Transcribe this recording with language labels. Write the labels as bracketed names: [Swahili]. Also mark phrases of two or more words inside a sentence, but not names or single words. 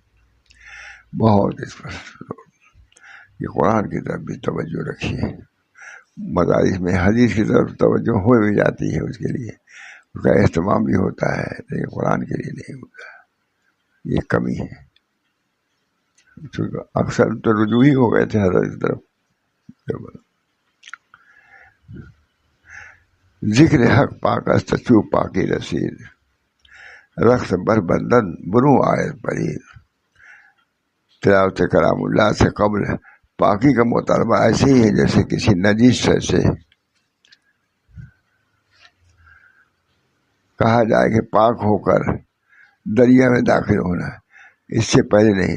[Urdu] بہت اس پر یہ قرآن کی طرف بھی توجہ رکھیے، مدارس میں حدیث کی طرف توجہ ہو بھی جاتی ہے، اس کے لیے اس کا اہتمام بھی ہوتا ہے، لیکن قرآن کے لیے نہیں ہوتا، یہ کمی ہے۔ اکثر تو رجوع ہی ہو گئے تھے حضرت کی طرف۔ [Persian] ذکر حق پاکست چو پاکی رسید، رخت بر بندن برو آیت پرید۔ [Urdu] تلاوت کلام اللہ سے قبل پاکی کا مطالبہ ایسے ہی ہے جیسے کسی نجیس شے سے کہا جائے کہ پاک ہو کر دریا میں داخل ہونا، اس سے پہلے نہیں۔